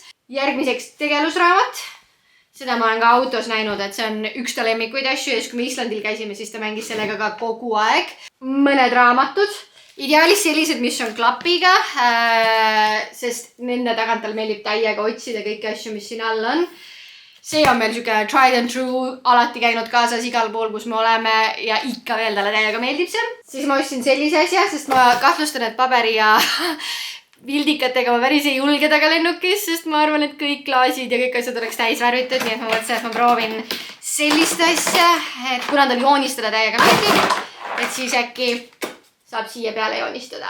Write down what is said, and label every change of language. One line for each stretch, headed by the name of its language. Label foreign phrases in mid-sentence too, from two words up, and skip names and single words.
Estonian: Järgmiseks tegelusraamat. Seda ma olen ka autos näinud, et see on üks ta lemmikuid asju ja siis kui me Islandil käisime, siis ta mängis sellega ka kogu aeg. Mõned raamatud. Ideaalis sellised, mis on klapiga, sest nende tagant tal meeldib täiega otsida kõiki asju, mis siin all on. See on meil siuke
English: tried and true,
Estonian: alati käinud kaasas igal pool, kus me oleme ja ikka veel talle täiega meeldib see. Siis ma ostsin sellise asja, sest ma kahtlustan, et paberi ja pildikatega ma päris ei julge taga lennukis, sest ma arvan, et kõik klaasid ja kõik asjad oleks täis värvitud, nii et ma mõtlesin, et ma proovin sellist asja, et kuna tal joonistada täiega meeldib, et siis äkki saab siia peale joonistada.